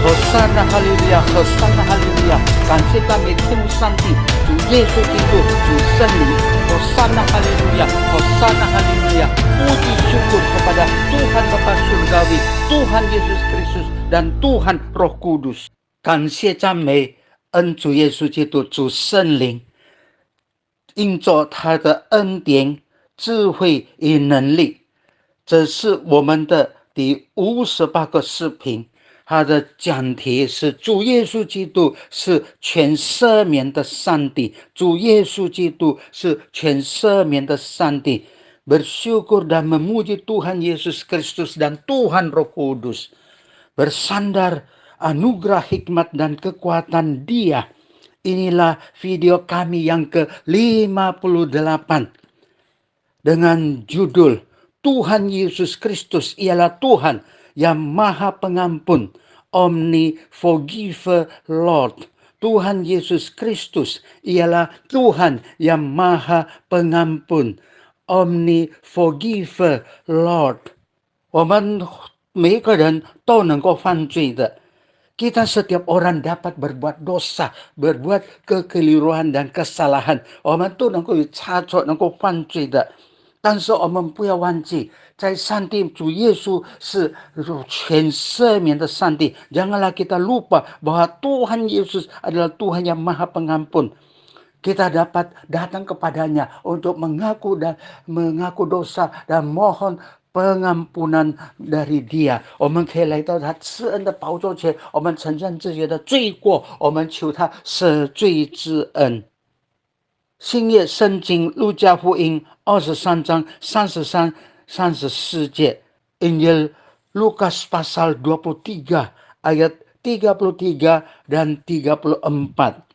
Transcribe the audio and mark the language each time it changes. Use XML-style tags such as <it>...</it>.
<zh>sana haleluya，和sana haleluya，感谢赞美天父上帝，主耶稣基督，主圣灵，和sana haleluya，和sana haleluya， puji syukur kepada Tuhan Bapa Surgawi, Tuhan Yesus Kristus dan Tuhan Roh Kudus。感谢赞美恩主耶稣基督，主圣灵，因着他的恩典、智慧与能力。这是我们的第58个视频，它的讲题是主耶稣基督是全赦免的上帝，主耶稣基督是全赦免的上帝。</zh> <id>Bersyukur dan memuji Tuhan Yesus Kristus dan Tuhan Roh Kudus. Bersandar anugerah hikmat dan kekuatan Dia. Inilah video kami yang ke-58 dengan judul Tuhan Yesus Kristus ialah Tuhan yang Maha Pengampun, Omni-Forgiver Lord. Tuhan Yesus Kristus ialah Tuhan yang Maha Pengampun, Omni-Forgiver Lord.</id> <zh>我们每个人都能够犯罪的。</zh> <id>Kita setiap orang dapat berbuat dosa, berbuat kekeliruan dan kesalahan.</id> <zh>我们都能够有差错，能够犯罪的。但是我们不要忘记，在上帝主耶稣是全赦免的上帝。</zh> <id>Janganlah kita lupa bahwa Tuhan Yesus adalah Tuhan yang Maha Pengampun. Kita dapat datang kepadanya untuk mengaku dosa dan mohon pengampunan dari Dia。</id> <zh>我们可以来到他慈恩的宝座前，我们承认自己的罪过，我们求他赦罪之恩。新约圣经路加福音23章33 34 节 Injil Lukas pasal 23 ayat 33 dan 34。</zh>